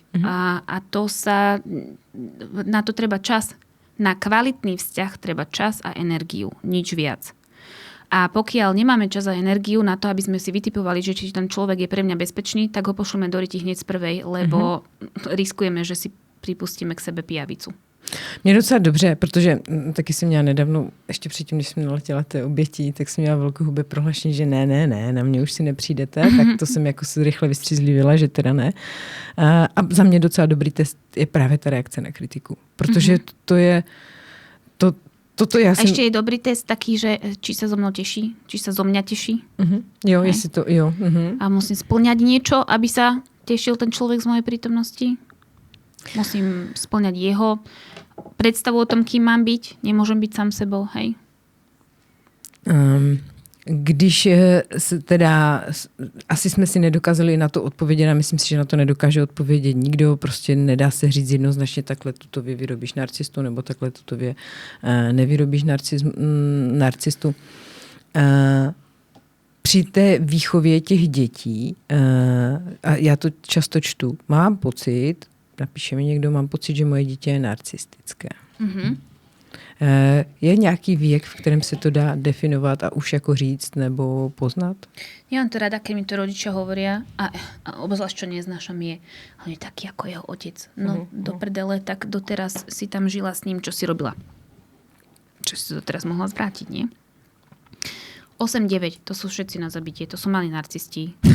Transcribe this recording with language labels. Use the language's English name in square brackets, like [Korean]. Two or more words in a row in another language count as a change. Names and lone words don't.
[Slovak] A to sa, na to treba čas. Na kvalitný vzťah treba čas a energiu, nič viac. A pokiaľ nemáme čas a energiu na to, aby sme si vytipovali, že či ten človek je pre mňa bezpečný, tak ho pošleme do ryti hneď z prvej, lebo riskujeme, že si pripustíme k sebe pijavicu. [Czech] Mě docela dobře, protože taky jsem měla nedávno, ještě předtím, když jsem naletěla té obětí, tak jsem měla velkohubé prohlášení, že ne, na mě už si nepřijdete, tak to jsem jako si rychle vystřízlivila, že teda ne. A za mě docela dobrý test je právě ta reakce na kritiku, protože to je... [Slovak] Toto ja a ešte je dobrý test taký, že či sa zo mnou teší, či sa zo mňa teší. [Czech] Jo, jestli to, jo. [Slovak] A musím splňať niečo, aby sa tešil ten človek z mojej prítomnosti. Musím spĺňať jeho predstavu o tom, kým mám byť. Nemôžem byť sám sebou, hej? [Czech] Když teda, asi jsme si nedokázali na to odpovědět a myslím si, že na to nedokáže odpovědět nikdo, prostě nedá se říct jednoznačně takhle tutově vyrobíš narcistu nebo takhle tutově nevyrobíš narcistu. Při té výchově těch dětí, a já to často čtu, mám pocit, napíše mi někdo, mám pocit, že moje dítě je narcistické. Mm-hmm. Je nějaký věk, v kterém se to dá definovat a už jako říct nebo poznat? [Slovak] Ja mám to rada, keď mi to rodičia hovoria a obzvlášť, čo neznášam je, on je taký ako jeho otec. No, do prdele, tak doteraz si tam žila s ním, čo si robila. Čo si doteraz mohla zvrátiť, nie? 8-9, to sú všetci na zabitie, to sú malí narcisti.